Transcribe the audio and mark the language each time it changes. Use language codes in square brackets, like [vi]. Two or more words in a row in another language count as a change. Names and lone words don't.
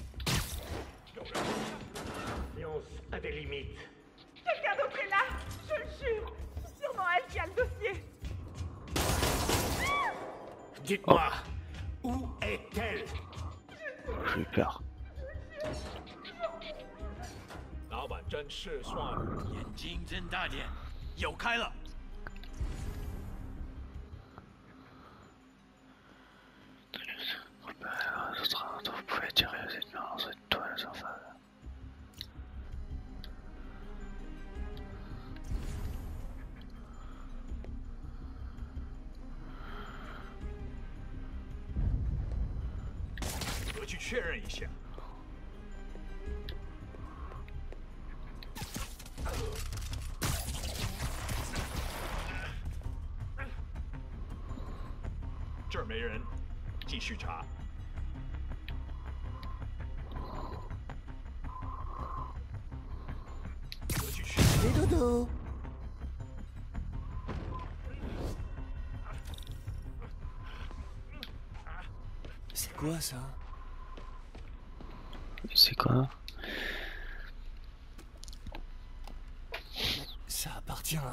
[fr] Science a des limites. Quelqu'un d'autre est là. Je le jure. C'est sûrement elle qui a le dossier. Dites-moi, où est-elle? J'ai eu peur. [zh] 老板真是算了，眼睛睁大点，有开了。 [fr] Vous pouvez tirer les ennemis dans cette toile sans faire. [zh] 我去确认一下。这儿没人，继续查。我去确认。 [fr] Et dodo. C'est quoi ça? C'est quoi? Ça appartient à...